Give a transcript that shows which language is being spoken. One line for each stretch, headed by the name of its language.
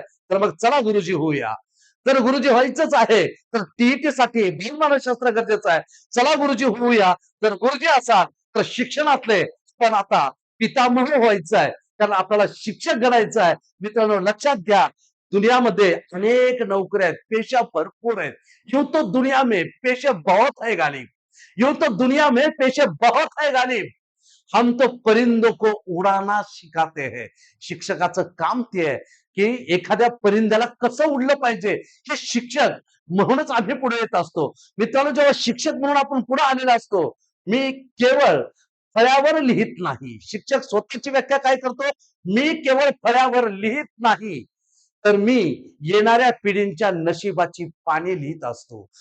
Marathi: तर मग चला गुरुजी होऊया. तर गुरुजी व्हायचंच आहे तर टीईटी साठी बालमानसशास्त्र गरजेचं आहे. चला गुरुजी होऊया. तर गुरुजी असाल तर शिक्षणातले पण आता पितामह व्हायचं आहे, कारण आपल्याला शिक्षक घडायचं आहे. मित्रांनो लक्षात घ्या, दुनियामध्ये अनेक नोकऱ्या आहेत, पेशा भरपूर आहेत.
Hindi: यूं तो दुनिया में पेशे बहुत है गालिब, यूं तो दुनिया में पेशे बहुत है गालिब, हम तो परिंदों को उडाना शिकाते हैं.
Marathi: शिक्षकाचं काम ते आहे की एखाद्या परिंद्याला कसं उडलं पाहिजे हे शिक्षक म्हणूनच आम्ही पुढे येत असतो. मित्रांनो जेव्हा शिक्षक म्हणून आपण पुढे आलेला असतो, मी केवळ फळ्यावर लिहित नाही. शिक्षक स्वतःची व्याख्या काय करतो? मी केवळ फळ्यावर लिहित नाही, तर मी येणाऱ्या पिढींच्या नशिबाची पाने लिहित असतो.